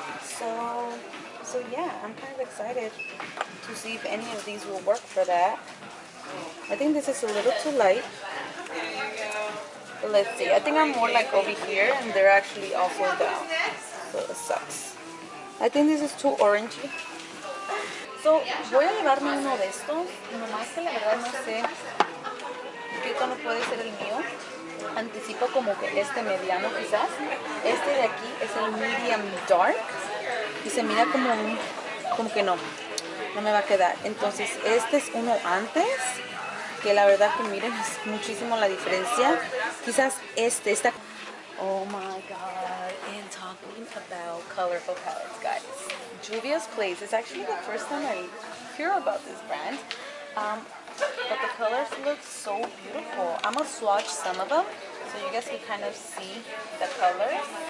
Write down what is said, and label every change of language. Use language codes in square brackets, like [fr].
[en] So yeah, I'm kind of excited to see if any of these will work for that. I think this is a little too light, but let's see. I think I'm more like over here, and they're actually also down, so it sucks. I think this is too orangey. [es] So, voy a llevarme uno de estos, nomás que la verdad no sé qué tono puede ser el mío. Anticipo como que este mediano quizás. Este de aquí es el [en] medium dark [es] y se mira como que no me va a quedar. Entonces este es uno antes, que la verdad que miren, es muchísimo la diferencia. Quizás este está... [en] Oh my god, and talking about colorful palettes, guys, Juvia's Place is actually the first time I hear about this brand, but the colors look so beautiful. I'm gonna swatch some of them so you guys can kind of see the colors.